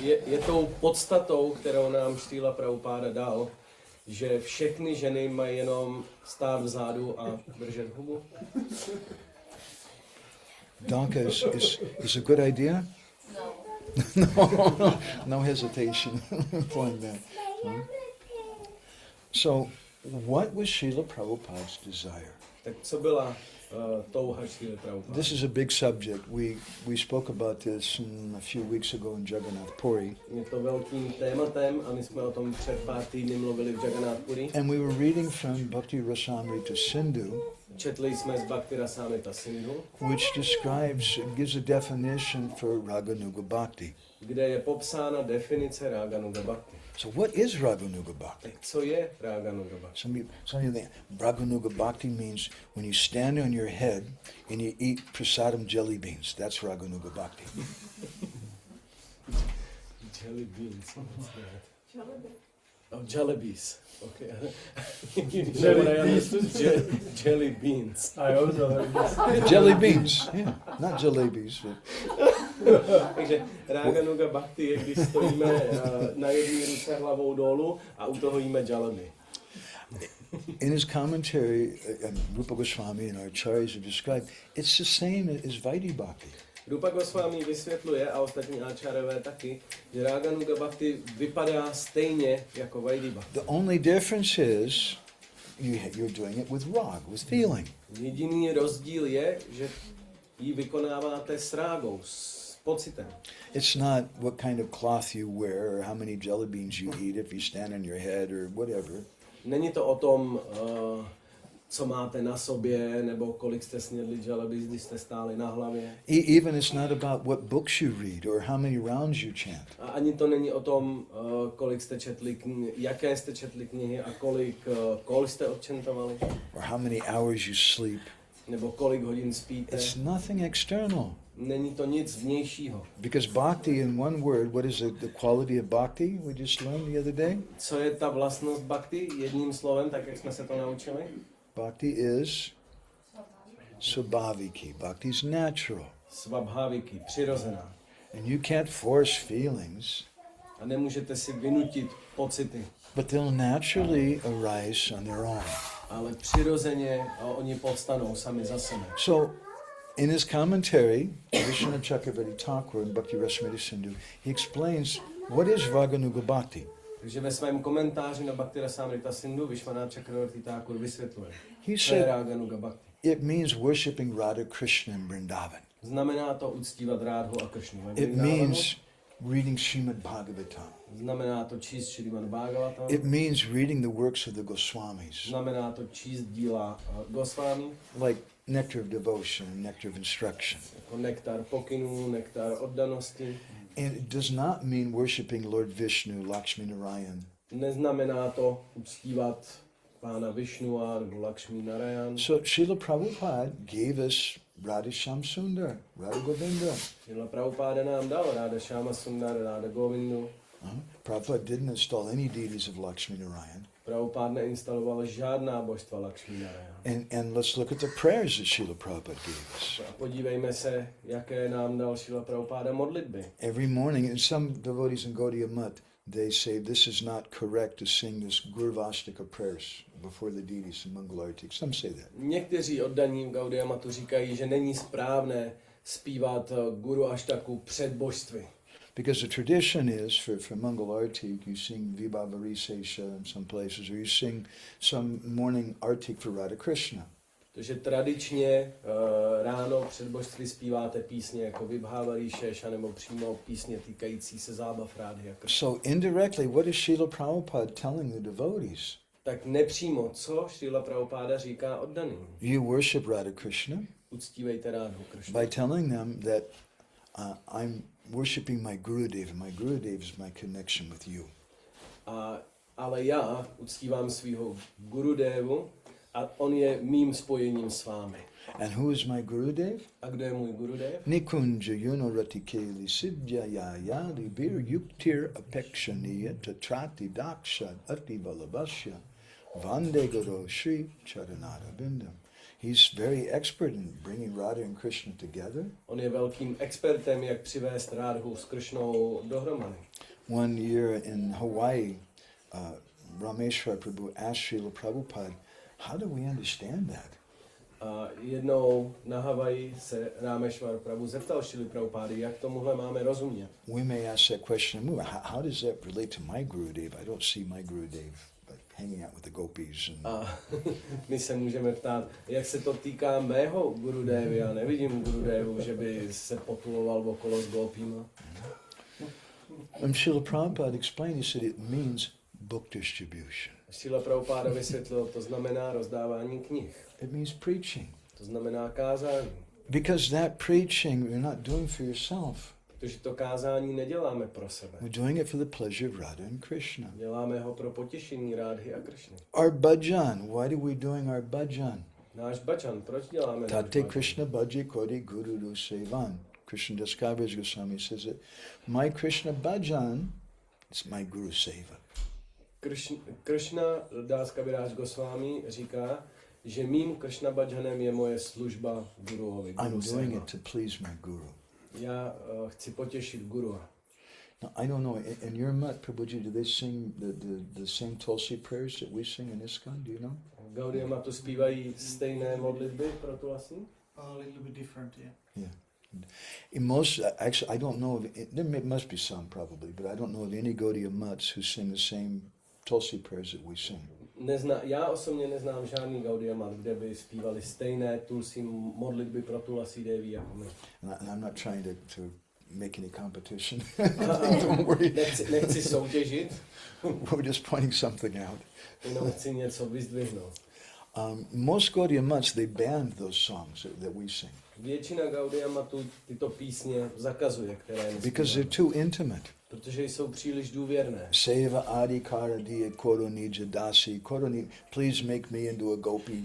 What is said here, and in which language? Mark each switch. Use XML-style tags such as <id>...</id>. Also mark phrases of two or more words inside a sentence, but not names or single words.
<cs>Je tou podstatou, kterou nám Šrila Prabhupáda dal, že všechny ženy mají jenom stát vzadu a držet hubu. Danka,</cs> <en>is a good idea? No. No hesitation. Pulling back. So, what was Srila Prabhupada's desire?</en> <cs>Tak co byla touha Šrily Prabhupády?</cs> <en>This is a big subject. We spoke about this a few weeks ago in Jagannath Puri.</en> <cs>Je to velkým tématem a my jsme o tom před pár týdny mluvili v Jagannath Puri.</cs> <en>And we were reading from Bhakti Rasamrita Sindhu,</en> <cs>Četli jsme z Bhakti Rasamrita Sindhu,</cs> <en>which gives a definition for Raganuga Bhakti.</en> <cs>kde je popsána definice Raganuga Bhakti.</cs> <en>So what is Raganuga Bhakti?</en> <cs>Tak co je Raganuga Bhakti?</cs> <en>Some people think Raganuga Bhakti means when you stand on your head and you eat prasadam jelly beans. That's Raganuga Bhakti. Jelly beans. Oh, jalebies. Okay. Jelly beans.</en> <cs>A jo, to</cs> <en>Jelly beans, yeah, not jalebis.</en> <cs>Takže Raganuga Bhakti je, když stojíme na jedné ruce hlavou dolů a u toho jíme jalebi.</cs> <en>In his commentary, Rupa Goswami and our acharyas have described, it's the same as Vaidhi Bhakti.</en> <cs>Rupa Goswami vysvětluje, a ostatní áčárové taky, že Raganuga Bhakti vypadá stejně jako Vaidhi Bhakti.</cs> <en>The only difference is you're doing it with rag, with feeling.</en> <cs>Jediný rozdíl je, že ji vykonáváte s rágou, s pocitem.</cs> <en>It's not what kind of cloth you wear or how many jelly beans you eat if you stand on your head or whatever.</en> <cs>Není to o tom, co máte na sobě, nebo kolik jste snědli jalebi, když jste stáli na hlavě.</cs> <en>Even it's not about what books you read or how many rounds you chant.</en> <cs>A ani to není o tom, kolik jste četli jaké jste četli knihy a kolik kol jste odčentovali.</cs> <en>Or how many hours you sleep.</en> <cs>Nebo kolik hodin spíte.</cs> <en>It's nothing external.</en> <cs>Není to nic vnějšího.</cs> <en>Because bhakti, in one word, what is the quality of bhakti we just learned the other day? Co je ta vlastnost bhakti? Jedním slovem, tak jak jsme se to naučili. Bhakti is swabhaviki. Bhakti is natural.</en> <cs>Svabhaviki, přirozená.</cs> <en>And you can't force feelings,</en> <cs>A nemůžete si vynutit pocity.</cs> <en>but they'll naturally arise on their own.</en> <cs>Ale přirozeně oni povstanou sami za sebe.</cs> <en>So, in his commentary, Vishnu Chakravarti Thakur in Bhakti Rasamrita Sindhu, he explains what is Raganuga Bhakti.</en> <cs>Takže ve svém komentáři na Bhakti Rasamrita Sindhu Vishwanath Chakravarti Thakur vysvětluje,</cs> <en>He</en> <cs>co je</cs> <en>said</en> <cs>Raganuga Bhakti.</cs> <en>it means worshipping Radha Krishna in Vrindavan.</en> <cs>Znamená to uctívat Rádhu a Kršnu ve</cs> <en>It</en> <cs>Vrindavanu.</cs> <en>means reading Srimad Bhagavatam.</en> <cs>Znamená to číst Šrimad Bhagavatam.</cs> <en>It means reading the works of the Goswamis,</en> <cs>Znamená to číst díla Goswami,</cs> <en>like Nectar of Devotion and Nectar of Instruction.</en> <cs>jako nektar pokynů, nektar oddanosti.</cs> <en>And it does not mean worshipping Lord Vishnu, Lakshmi Narayan.</en> <cs>Neznamená to uctívat pána Vishnua nebo Lakshmi Narayan.</cs> <en>So Srila Prabhupada gave us Radha Shyam Sundar, Radha Govinda.</en> <cs>Srila Prabhupada nám dal Ráda Šáma Sundar, Ráda Govindu.</cs> <en>Prabhupada didn't install any deities of Lakshmi Narayan.</en> <cs>Prabhupád neinstaloval žádná božstva Lakshmi Narayana.</cs> <en>And let's look at the prayers that Srila Prabhupada gave us.</en> <cs>A podívejme se, jaké nám dal Šrila Prabhupáda modlitby.</cs> <en>Every morning, and some devotees in Gaudiya Math, they say this is not correct to sing this Gurvastika prayers before the deities in Mangalarti. Some say that.</en> <cs>Někteří oddaní v Gaudiya Mathu říkají, že není správné zpívat Guru Ashtaku před božstvy.</cs> <en>Because the tradition is for Mangal Artik, you sing Vibhavari Sesha in some places, or you sing some morning Artik for Radha Krishna.</en> <cs>Protože tradičně ráno před božství zpíváte písně jako Vibhavari Sesha nebo přímo písně týkající se zábav Radhy a Krishna.</cs> <en>So indirectly, what is Srila Prabhupada telling the devotees?</en> <cs>Tak nepřímo, co Šrila Prabhupáda říká oddaným?</cs> <en>You worship Radha Krishna</en> <cs>Uctívejte Rádhu Krishna.</cs> <en>by telling them that I'm worshipping my Gurudev, and my Gurudev is my connection with you.</en> <cs>Ale já uctívám svého Gurudevu a on je mým spojením s vámi.</cs> <en>And who is my Gurudev?</en> <cs>A kdo je můj Gurudev?</cs> <sa>Nikunja Yunoratikeli Siddhya Yayali Bir Yuktir Apekshaniya Tatrati Daksha Ati Valabhasya Vande Guru Shri Charanara Bindam.</sa> <en>He's very expert in bringing Radha and Krishna together.</en> <cs>On je velkým expertem, jak přivést Rádhu s Krishnou dohromady.</cs> <en>One year in Hawaii, Rameshwar Prabhu asked Srila Prabhupada, how do we understand that?</en> <cs>A jednou na Havaji se Rámeshwar Prabhu zeptal Šrily Prabhupády, jak tomuhle máme rozumět.</cs> <en>We may ask that question, how does that relate to my Gurudev? I don't see my Gurudev hanging out with the gopis.</en> <cs>A my se můžeme ptát, jak se to týká mého Gurudevy. Já nevidím Gurudevu, že by se potuloval okolo s gopíma.</cs> <en>And Srila Prabhupada explained, he said it means book distribution.</en> <cs>Šrila Prabhupáda vysvětlil, to znamená rozdávání knih.</cs> <en>It means preaching.</en> <cs>To znamená kázání.</cs> <en>Because that preaching you're not doing for yourself.</en> <cs>Protože to kázání neděláme pro sebe.</cs> <en>We're doing it for the pleasure of Radha and Krishna.</en> <cs>Děláme ho pro potěšení Rádhy a Krishny.</cs> <en>Our bhajan, why are we doing our bhajan?</en> <cs>Náš bhajan, proč děláme náš Tate bhajan?</cs> <bn>Krishna bhaji kodi guru sevan.</bn> <en>Krishna Das Kaviraj Goswami says it. My Krishna bhajan is my guru seva.</en> <cs>Krishna Das Kaviraj Goswami říká, že mým Krishna bhajanem je moje služba guruovi.</cs> <en>I'm doing it to please my guru.</en> <cs>Já chci potěšit guru.</cs> <en>Now, I don't know, in your mat, Prabhuji, do they sing the same Tulsi prayers that we sing in ISKCON? Do you know?</en> <cs>V Gaudiya Mathu zpívají stejné modlitby pro Tulasi?</cs> <en>A little bit different, yeah. Yeah. In most, actually, I don't know of, there must be some probably, but I don't know of any Gaudiya mats who sing the same Tulsi prayers that we sing.</en> <cs>Já osobně neznám žádný Gaudiya Mat, kde by zpívali stejné Tulsi modlitby pro Tulasi Devi jako my.</cs> <en>And I'm not trying to make any competition. Don't worry.</en> <cs>Nechci soutěžit,</cs> <en>We're just pointing something out.</en> <cs>jenom chci něco vyzdvihnout.</cs> <en>Most Gaudiya mats, they banned those songs that we sing.</en> <cs>Většina Gaudiya Matu tyto písně zakazuje, které</cs> <en>Because they're</en> <cs>nespíváme,</cs> <en>too intimate.</en> <cs>protože jsou příliš důvěrné.</cs> <bn>Seva adi karadiya koronija dasi koroni.</bn> <en>Please make me into a gopi.</en>